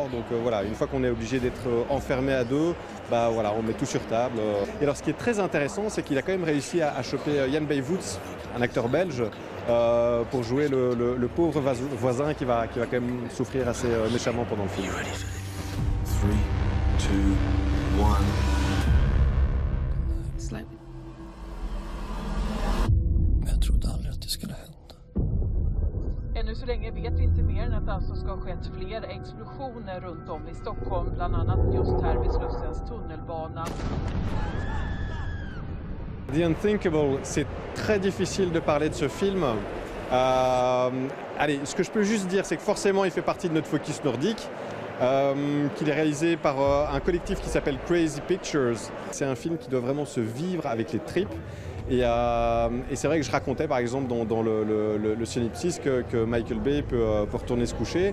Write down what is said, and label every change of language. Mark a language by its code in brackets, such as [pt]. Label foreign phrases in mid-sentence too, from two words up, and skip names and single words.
[fr] Donc voilà, une fois qu'on est obligé d'être enfermé à deux, voilà, on met tout sur table. Et alors ce qui est très intéressant, c'est qu'il a quand même réussi à choper Jan Bijvoets, un acteur belge, pour jouer le pauvre voisin qui va quand même souffrir assez méchamment pendant le film. 3, 2, 1. [en] Slightly. [sv] Men jag trodde aldrig att det skulle hända. Ännu så länge vet vi inte mer än att det alltså ska ha skett flera explosioner runt om i Stockholm, bland annat just här vid Slussens tunnelbana. [fr] The Unthinkable, c'est très difficile de parler de ce film. Allez, ce que je peux juste dire, c'est que forcément, il fait partie de notre focus nordique, qu'il est réalisé par un collectif qui s'appelle Crazy Pictures. C'est un film qui doit vraiment se vivre avec les tripes. Et c'est vrai que je racontais par exemple dans le synopsis que Michael Bay peut retourner se coucher.